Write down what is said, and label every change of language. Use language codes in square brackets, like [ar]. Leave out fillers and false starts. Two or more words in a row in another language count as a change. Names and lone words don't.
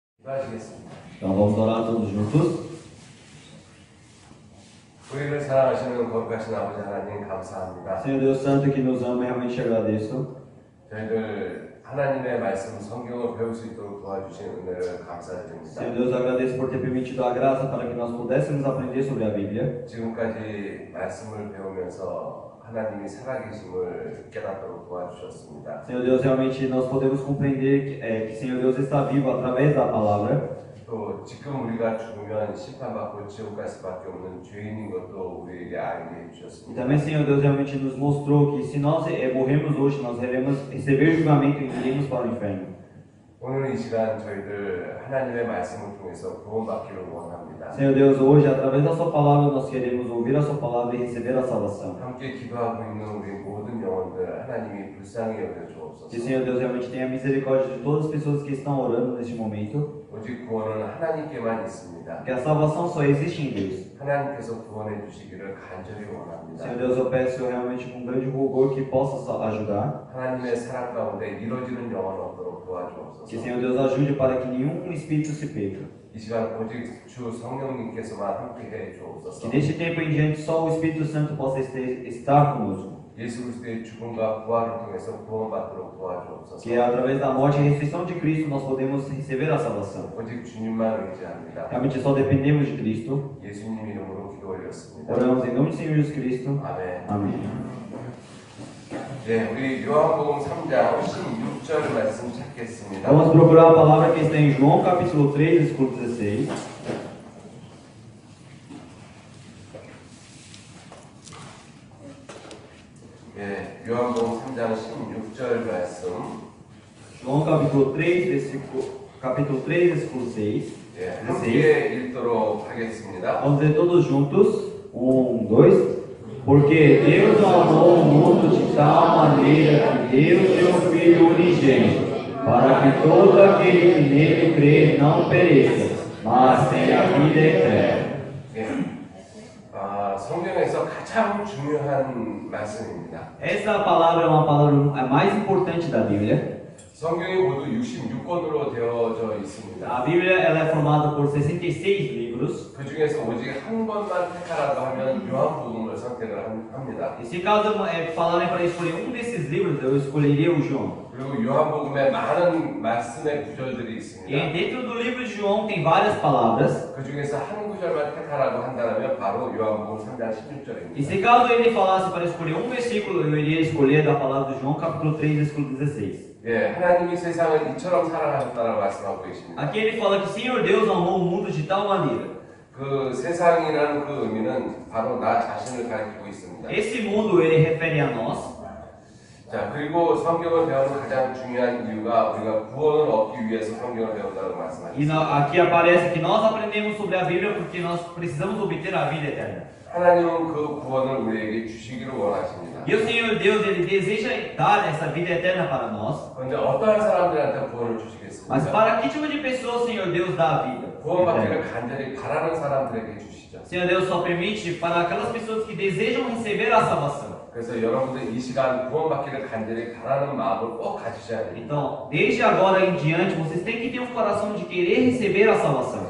[ko] 기도하시겠습니다. [pt] Então vamos orar todos juntos. [ko] 우리를 사랑하시는 거룩하신 아버지 하나님 감사합니다. [pt] Senhor Deus Santo que nos ama, realmente te agradeço. [ko] 저희들 하나님의 말씀 성경을 배울 수 있도록 도와주신 은혜를 감사드립니다. [pt] Senhor Deus, eu agradeço por ter permitido a graça para que nós pudéssemos aprender sobre a Bíblia. [ko] 지금까지 말씀을 배우면서 하나님이 살아계심을 깨닫도록 도와주셨습니다. [pt] Senhor Deus, realmente nós podemos compreender que Senhor Deus está vivo através da palavra. [ko] 또 지금 우리가 죽으면 심판받고 지옥 갈 수밖에 없는 죄인인 것도 우리에게 알게 [pt] E [ko] 해주셨습니다. [pt] também, Senhor Deus, realmente nos mostrou que se nós morrermos hoje, nós iremos receber julgamento e iremos para o inferno. [ko] 오늘 이 시간 저희들 하나님의 말씀을 통해서 구원받기를 원합니다. [pt] Senhor Deus, hoje, através da Sua palavra, nós queremos ouvir a Sua palavra e receber a salvação. [ko] 함께 기도하고 있는 우리 모든 영혼들 하나님이 불쌍히 여겨 [pt] Que, [ko] 주옵소서. [pt] Senhor Deus, realmente tenha misericórdia de todas as pessoas que estão orando neste momento. [ko] 오직 구원은 하나님께만 있습니다. [pt] Que a salvação só existe em Deus. [ko] 하나님께서 구원해 주시기를 간절히 원합니다. [pt] Senhor Deus, eu peço realmente com grande rubor que possa ajudar. [ko] 하나님의 사랑 가운데 이루어지는 영혼 없도록 [pt] Que, [ko] 도와주옵소서. [pt] Senhor Deus, ajude para que nenhum espírito se perca. [ko] 이 시간 오직 주 성령님께서만 함께해 주옵소서. [pt] Que deste tempo em diante só o Espírito Santo possa estar conosco. [ko] 예수 그리스도의 죽음과 부활을 통해서 구원받도록 도와주옵소서. [pt] Que através da morte e ressurreição de Cristo nós podemos receber a salvação. [ko] 오직 주님만 의지합니다. [pt] Realmente só dependemos de Cristo. [ko] 예수님 이름으로 기도 올렸습니다. [pt] Oramos em nome do Senhor Jesus Cristo. [ko] 아멘. [pt] Amém. [ko] 네, 우리 요한복음 3장 16절 말씀 찾겠습니다. [pt] Vamos procurar a palavra que está em João capítulo 3, versículo 16. [ko] 네, 요한복음 3장 16절 말씀. [pt] João capítulo 3, versículo 6. [ko] 네, 함께 읽도록 하겠습니다. [pt] Vamos ler todos juntos. 1, 2. Porque Deus amou o mundo de tal maneira que deu seu Filho unigênito, para que todo aquele que nele crê não pereça, mas tenha a vida eterna. [ko] 네, 성경에서 가장 중요한 말씀입니다. [pt] Essa palavra é uma palavra a mais importante da Bíblia. [ko] 성경이 모두 66권으로 되어져 있습니다. [pt] A Bíblia ela é formada por 66 livros. [ko] 그 중에서 오직 한 권만 택하라고 하면 요한복음을 선택을 합니다. [pt] E se caso falarem para escolher um desses livros, eu escolheria o João. [ko] 그리고 요한복음에 많은 말씀의 구절들이 [pt] E [ko] 있습니다. [pt] dentro do livro de João tem várias palavras. [ko] 그 중에서 한 구절만 택하라고 한다면 바로 요한복음 3장 [pt] E [ko] 16절입니다. [pt] se caso ele falasse para escolher um versículo, eu iria escolher da palavra de João, capítulo 3, versículo 16. [ko] 예, 하나님이 세상을 이처럼 사랑하셨다고 말씀하고 계십니다. [pt] Aqui ele fala que Senhor Deus amou o mundo de tal maneira. [ko] 그 세상이라는 그 의미는 바로 나 자신을 가리키고 있습니다. [pt] Esse mundo ele refere a nós. [ko] 자, 그리고 성경을 배우는 가장 중요한 이유가 우리가 구원을 얻기 위해서 성경을 배운다고 [pt] E [ko] 말씀하셨습니다. [pt] aqui aparece que nós aprendemos sobre a Bíblia porque nós precisamos obter a vida eterna. [ko] 하나님은 그 구원을 우리에게 주시기를 원하십니다. [pt] E o Senhor Deus ele deseja dar essa vida eterna para nós. [ko] 그런데 어떠한 사람들한테 구원을 주시겠습니까? [pt] Mas para que tipo de pessoa o Senhor Deus dá a vida? [ko] 구원받기를 [pt] eterna? [ko] 간절히 바라는 사람들에게 주시죠. [pt] Senhor Deus só permite para aquelas pessoas que desejam receber a salvação. [ko] 그래서 여러분들 이 시간 구원받기를 간절히 바라는 마음을 꼭 가지셔야 됩니다. [pt] Então, desde agora em diante, vocês têm que ter um coração de querer receber a salvação.